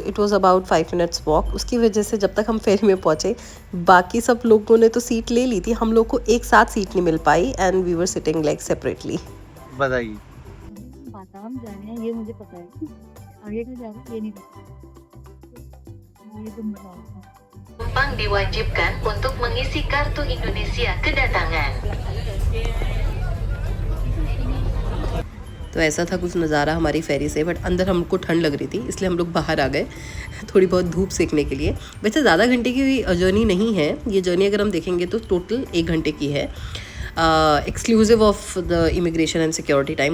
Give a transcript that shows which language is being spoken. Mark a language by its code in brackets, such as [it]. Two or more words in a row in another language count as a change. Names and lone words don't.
[en] It was about 5 minutes walk. [hi] उसकी वजह से जब तक हम फेरी में पहुँचे, बाकी सब लोगों ने तो सीट ले ली थी, हम लोग को एक साथ सीट नहीं मिल पाई [en] and we were sitting like separately. [hi] बताइए। बाताम जा रहे हैं ये मुझे पता है, आगे का जा रहे हैं ये नहीं पता, ये तुम बताओ। [id] Penumpang diwajibkan untuk mengisi kartu Indonesia kedatangan. [hi] तो ऐसा था कुछ नज़ारा हमारी फेरी से। बट अंदर हमको ठंड लग रही थी, इसलिए हम लोग बाहर आ गए थोड़ी बहुत धूप सेकने के लिए। वैसे ज़्यादा घंटे की जर्नी नहीं है ये जर्नी, अगर हम देखेंगे तो टोटल 1 घंटे की है, [en] exclusive of the immigration and security time.